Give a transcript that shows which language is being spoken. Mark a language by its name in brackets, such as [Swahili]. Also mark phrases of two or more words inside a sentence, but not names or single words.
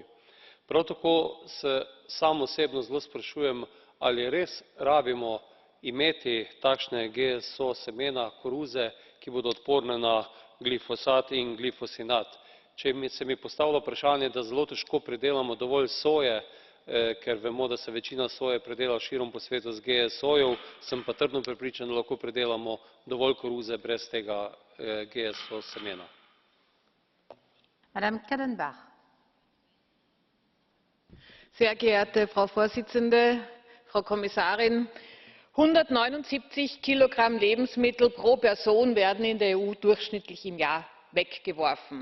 [Slovenian] Prav tako se sam osebno zelo sprašujem, ali res rabimo imeti takšne GSO semena, koruze, ki bodo odporne na glifosat in glifosinat. Če se mi postavlja vprašanje, da zelo težko pridelamo dovolj soje, ker vemo, da se večina soje pridela širom po svetu z GSO-jev, sem pa trdno prepričan, da lahko pridelamo dovolj koruze brez tega GSO semena. [German] Sehr geehrte Frau Vorsitzende, Frau Kommissarin! 179 Kilogramm Lebensmittel pro Person werden in der EU durchschnittlich im Jahr weggeworfen.